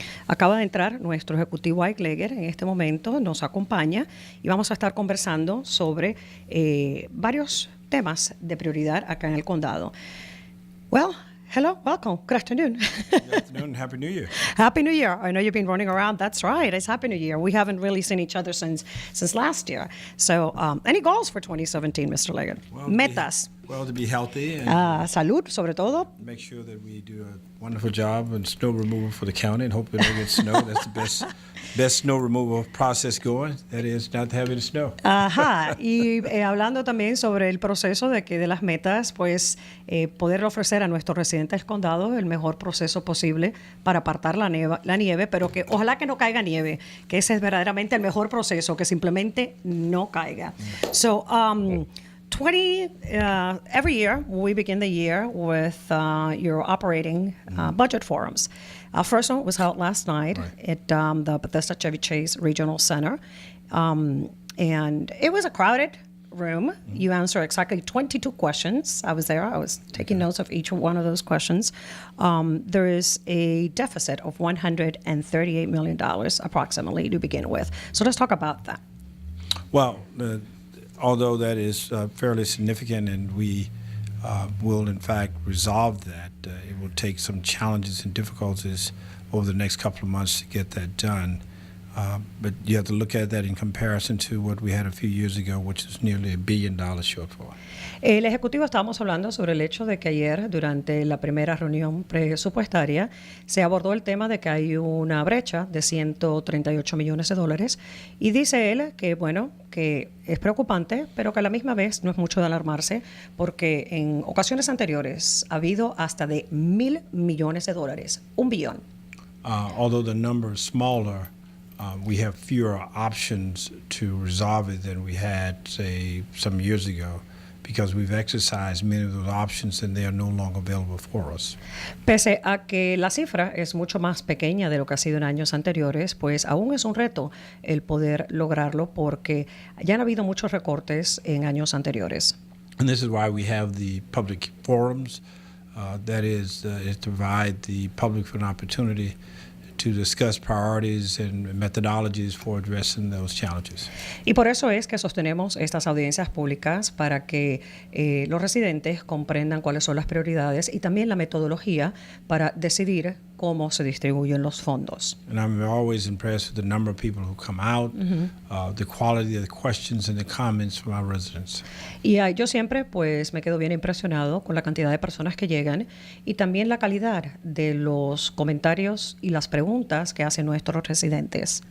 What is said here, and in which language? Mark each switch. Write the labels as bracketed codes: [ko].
[es] Acaba de entrar nuestro ejecutivo Ike Leggett en este momento, nos acompaña y vamos a estar conversando sobre varios temas de prioridad acá en el condado. [en] Well, hello, welcome. Good afternoon. Good afternoon. Happy New Year. Happy New Year. I know you've been running around. That's right. It's Happy New Year. We haven't really seen each other since last year. So, any goals for 2017, Mr. Leggett? [es] Metas. [en] To be healthy and [es] Salud, sobre todo. [en] make sure that we do a wonderful job in snow removal for the county and hope we don't get snow. That's the best snow removal process going. That is not having snow. [es] Ajá, y hablando también sobre el proceso de las metas, pues poder ofrecer a nuestros residentes del condado el mejor proceso posible para apartar la nieve, pero que ojalá que no caiga nieve, que ese es verdaderamente el mejor proceso, que simplemente no caiga. [en] So, every year, we begin the year with your operating budget forums. First one was held last night at the Bethesda Chevy Chase Regional Center. And it was a crowded room. You answered exactly 22 questions. I was there. I was taking notes of each one of those questions. There is a deficit of $138 million approximately to begin with. So let's talk about that. Well, although that is fairly significant and we will in fact resolve that, it will take some challenges and difficulties over the next couple of months to get that done. But you have to look at that in comparison to what we had a few years ago, which is nearly $1 billion shortfall. [es] El Ejecutivo estábamos hablando sobre el hecho de que ayer, durante la primera reunión presupuestaria, se abordó el tema de que hay una brecha de $138 millones y dice él que, bueno, que es preocupante, pero que a la misma vez no es mucho de alarmarse porque en ocasiones anteriores ha habido hasta de $1,000 millones, $1 billón. [en] Although the number is smaller, we have fewer options to resolve it than we had, say, some years ago, because we've exercised many of those options and they are no longer available for us. [es] Pese a que la cifra es mucho más pequeña de lo que ha sido en años anteriores, pues aún es un reto el poder lograrlo porque ya han habido muchos recortes en años anteriores. [en] And this is why we have the public forums. That is to provide the public with an opportunity to discuss priorities and methodologies for addressing those challenges. [es] Y por eso es que sostenemos estas audiencias públicas para que los residentes comprendan cuáles son las prioridades y también la metodología para decidir cómo se distribuyen los fondos. [en] And I'm always impressed with the number of people who come out, the quality of the questions and the comments from our residents. [es] Y yo siempre pues me quedo bien impresionado con la cantidad de personas que llegan y también la calidad de los comentarios y las preguntas que hacen nuestros residentes.